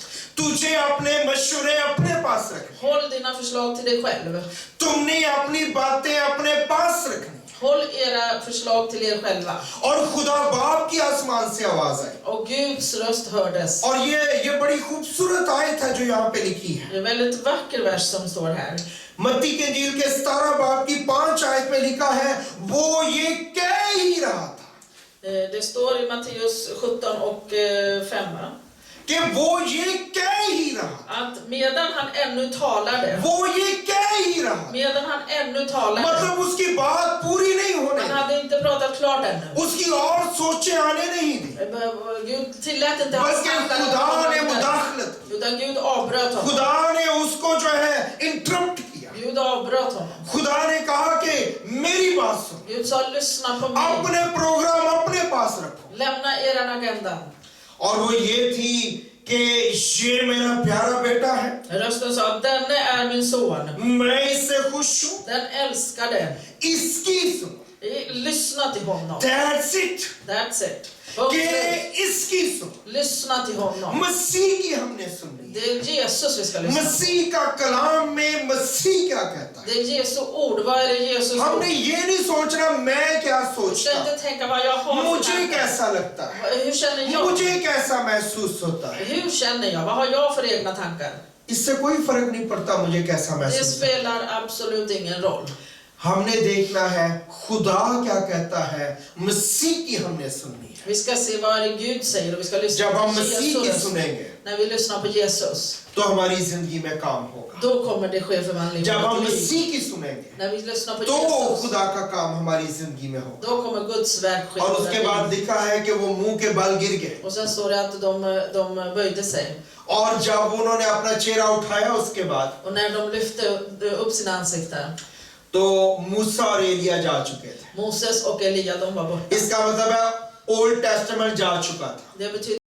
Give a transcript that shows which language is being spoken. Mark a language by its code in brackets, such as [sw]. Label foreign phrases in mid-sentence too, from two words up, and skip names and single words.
[hi] तुझे अपने मशवरे अपने पास रखने [sv] Håll dina förslag till dig själv. [hi] तुमने अपनी बातें अपने पास रखनी [sv] Håll era förslag till er själva. [hi] और खुदा बाप की आसमान से आवाज आई [sv] Och Guds röst hördes. [hi] और ये बड़ी खूबसूरत आयत है जो यहाँ पे लिखी है [sv] Det är en väldigt vacker vers som står här. [hi] मत्ती के इंजील के 17 बाब की 5 आयत में लिखा है वो ये कह ही रहा था [sv] Det står i Matteus 17 och 5. [hi] कि वो ये कह ही रहा [sv] Att medan han ännu talade. [hi] वो ये कह ही रहा [sv] Medan han ännu talade. [hi] मतलब उसकी बात पूरी नहीं होने [sv] Han hade inte pratat klart ännu. [hi] उसकी और सोचे आने नहीं दी [sv] Gud tillät inte hans [hi] बल्कि [sv] tankar att [hi] खुदा [sv] komma [hi] ने [sv] vidare. [hi] मुदाखलत [sv] Utan Gud avbröt honom. [hi] खुदा ने उसको जो है इंटरप्ट किया [sv] Gud avbröt honom. [hi] खुदा ने कहा कि मेरी बात सुन [sv] Gud sa, lyssna på mig. [hi] अपने प्रोग्राम अपने पास रखो [sv] Lämna eran agenda. [hi] और वो ये थी कि ये मेरा प्यारा बेटा है [sv] Rösten sa, denne är min son. [hi] मैं इससे खुश हूँ [sv] Den älskade. [hi] इसकी सुनो [sv] Lyssna till honom. [en] That's it That's it. [hi] कि इसकी सुनो [sv] Lyssna till honom. [hi] मसीह की हमने सुन ली [sv] Det är Jesus vi ska lyssna på. [hi] मसीह का कलाम में मसीह क्या कहता है [sv] Det är Jesu ord. Vad är det Jesus ord? [hi] हमने ये नहीं सोचना मैं क्या [sv] Du ska [hi] सोचता [sv] inte tänka vad jag har för [hi] मुझे [sv] tankar. [hi] कैसा लगता है [sv] Hur känner jag? [hi] मुझे कैसा महसूस होता है [sv] Hur känner jag? Vad har jag för egna tankar? [hi] इससे कोई फर्क नहीं पड़ता मुझे कैसा [sv] Det [hi] महसूस होता है [sv] spelar absolut ingen roll. [hi] हमने देखना है खुदा क्या कहता है मसीह की हमने सुननी है [sv] Vi ska se vad det Gud säger och vi ska lyssna [hi] जब हम [sv] på [hi] मसीह की [sv] Jesus. [hi] सुनेंगे [sv] När vi lyssnar på Jesus, [hi] तो हमारी जिंदगी में काम होगा [sv] då kommer det ske förvandling. [hi] जब हम [sv] i vårt liv. [hi] मसीह की सुनेंगे [sv] När vi lyssnar på [hi] तो [sv] Jesus, [hi] खुदा का काम हमारी जिंदगी में होगा [sv] då kommer Guds verk ske. [hi] और [sv] i [hi] उसके [sv] våra [hi] बाद [sv] liv. [hi] लिखा है कि वो मुंह के बल गिर गए [sv] Och sen står det att de böjde sig. [hi] और जब उन्होंने अपना चेहरा उठाया उसके बाद [sv] Och när de lyfte upp sina ansikten, [hi] तो मूसा और एलिया जा चुके थे [sv] Moses och Elia, de var borta. [hi] इसका मतलब है [en] Old Testament [hi] जा चुका था [sv] Det betyder